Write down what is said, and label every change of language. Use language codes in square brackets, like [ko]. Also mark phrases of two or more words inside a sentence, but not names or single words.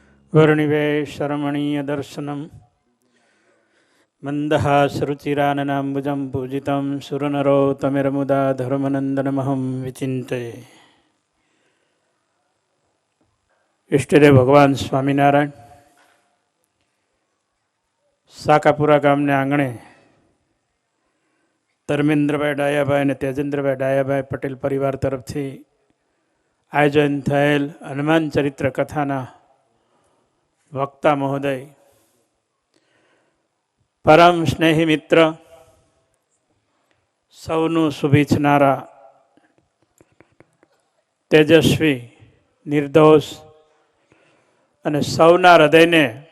[sa] वर्णिवेशरमणीयदर्शनं मन्दहासरुचिराननाम्बुजं पूजितं सुरनरोत्तमैर्मुदा धर्मनन्दनमहं विचिन्तये। [gu] ઇષ્ટદેવ ભગવાન સ્વામિનારાયણ સાકાપુરા ગામને આંગણે ધર્મેન્દ્રભાઈ ડાયાભાઈ અને તેજેન્દ્રભાઈ ડાયાભાઈ પટેલ પરિવાર તરફથી આયોજન થયેલ હનુમાન ચરિત્ર કથાના વક્તા મહોદય, પરમ સ્નેહી મિત્ર, સૌનું શુભેચ્છનારા, તેજસ્વી, નિર્દોષ અને સૌના હૃદયને